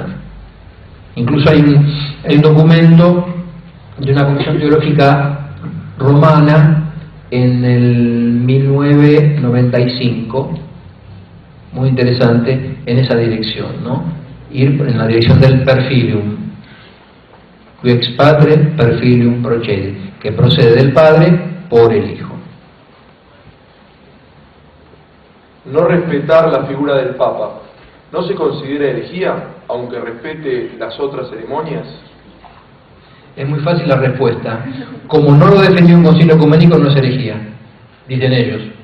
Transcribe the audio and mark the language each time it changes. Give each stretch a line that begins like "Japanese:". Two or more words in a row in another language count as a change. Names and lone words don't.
Spanish: Incluso hay un documento de una comisión teológica romana en el 1995, muy interesante en esa dirección, ¿no? Ir en la dirección del
Latin: perfilium, qui ex Patre perfilium procede,
Spanish: que procede del Padre por el Hijo. No respetar la figura del Papa, ¿no se considera herejía, aunque respete las otras ceremonias? Es muy fácil la respuesta. Como no lo defendió un concilio ecuménico, no es herejía, dicen ellos.